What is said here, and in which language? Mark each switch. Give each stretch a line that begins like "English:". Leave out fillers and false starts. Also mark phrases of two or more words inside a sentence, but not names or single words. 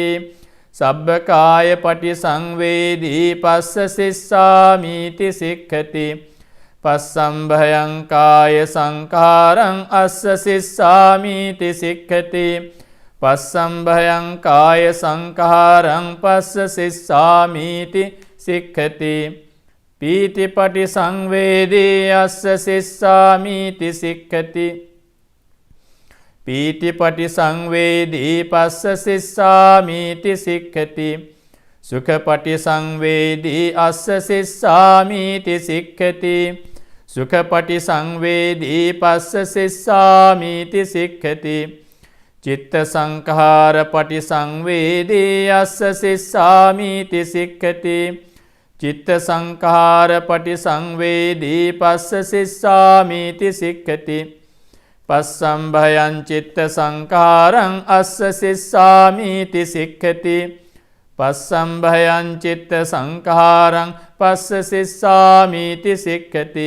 Pali: සබ්බකාය පටිසංවේදී පස්ස සිස්සාමීති සික්ඛති. පස්සම්භයං කාය සංඛාරං අස්ස සිස්සාමීති සික්ඛති. පස්සම්භයං කාය සංඛාරං පස්ස සිස්සාමීති සික්ඛති. පීතිපටි සංවේදී අස්ස සිස්සාමීති සික්ඛති. පීතිපටි සංවේදී පස්ස සිස්සාමීති සික්ඛති. සුඛපටි සංවේදී අස්ස සිස්සාමීති සික්ඛති. සුඛපටි සංවේදී පස්ස සිස්සාමීති සික්ඛති. චිත්ත සංඛාර පටි සංවේදී අස්ස සිස්සාමීති සික්ඛති. චිත්ත සංඛාර පටි සංවේදී පස්ස සිස්සාමීති සික්ඛති. පස්සම්භයං චිත්ත සංඛාරං අස්ස සිස්සාමීති සික්ඛති. පස්සම්භයං චිත්ත සංඛාරං පස්ස සිස්සාමීති සික්ඛති.